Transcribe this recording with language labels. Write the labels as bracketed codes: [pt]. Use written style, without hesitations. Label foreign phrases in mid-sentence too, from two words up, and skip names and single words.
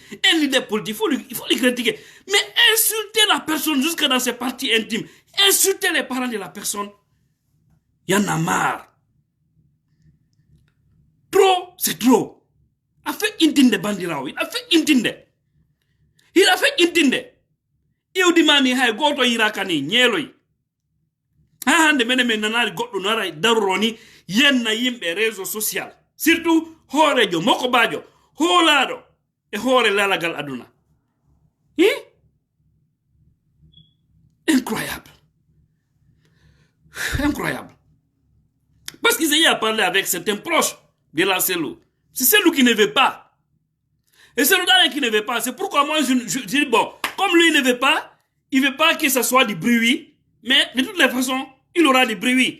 [fr] Un leader politique, il faut le critiquer. Mais insulter la personne jusque dans ses parties intimes, insulter les parents de la personne, il y en a marre. Trop, c'est trop. Il a fait [ff] intinde bandirao, [fr] il a fait intinde. Il a fait [ff] intinde. [fr] Il dit [ff] mani hay goto irakani nyeloi. Ha hande mene nanari goddo nara darroni yenna yimbe [fr] réseau social. [ff] Surtout horejo moko bajo, holado e hore lalagal aduna. [fr] Incroyable. Incroyable. Parce qu'ils aient à parler avec certains proches de la cellule. C'est celui qui ne veut pas. Et celui-là qui ne veut pas, c'est pourquoi moi je dis bon, comme lui ne veut pas, il ne veut pas que ce soit du bruit, mais de toutes les façons, il aura du bruit.